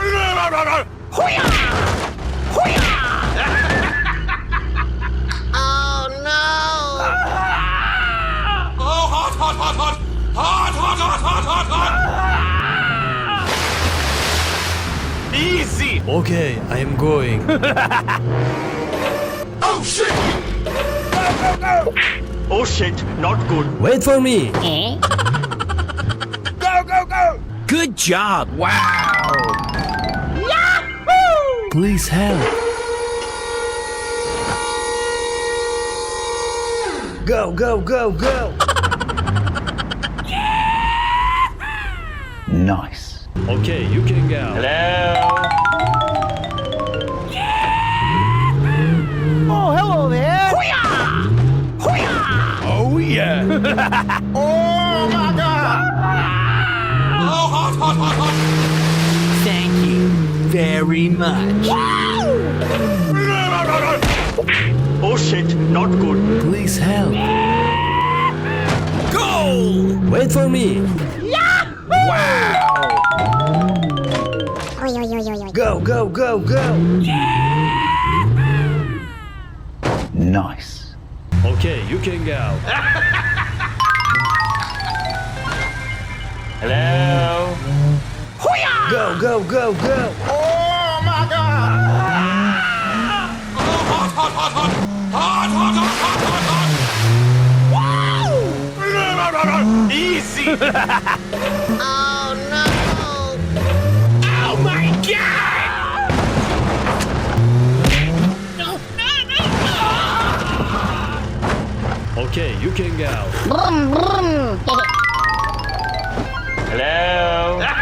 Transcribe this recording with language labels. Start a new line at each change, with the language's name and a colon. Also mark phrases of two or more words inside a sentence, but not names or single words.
English: Hoo-yah! Hoo-yah! Oh no! Oh, hot, hot, hot, hot! Hot, hot, hot, hot, hot, hot! Easy! Okay, I am going. Oh, shit! Go, go, go! Oh shit, not good. Wait for me. Go, go, go! Good job. Wow. Yahoo! Please help. Go, go, go, go. Nice. Okay, you can go. Hello? Oh, hello there! Hoo-yah! Hoo-yah! Oh yeah. Oh my god! Oh, hot, hot, hot, hot! Thank you very much. Oh shit, not good. Please help. Go! Wait for me. Wow. Go, go, go, go. Nice. Okay, you can go. Hello? Go, go, go, go. Oh my god! Oh, hot, hot, hot, hot! Hot, hot, hot, hot, hot, hot! Easy! Oh no! Oh my god! Okay, you can go. Hello?